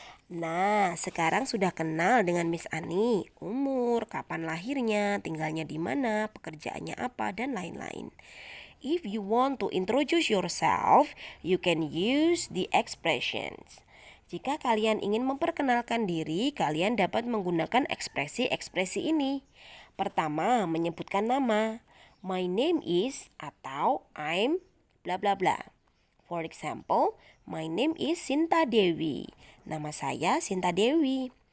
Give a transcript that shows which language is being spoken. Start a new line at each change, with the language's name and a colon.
Indonesian: Nah, sekarang sudah kenal dengan Miss Ani, umur, kapan lahirnya, tinggalnya di mana, pekerjaannya apa, dan lain-lain.
English: If you want to introduce yourself, you can use the expressions.
Indonesian: Jika kalian ingin memperkenalkan diri, kalian dapat menggunakan ekspresi-ekspresi ini. Pertama, menyebutkan nama.
English: My name is atau I'm bla bla bla. For example, my name is Sinta Dewi.
Indonesian: Nama saya Sinta Dewi.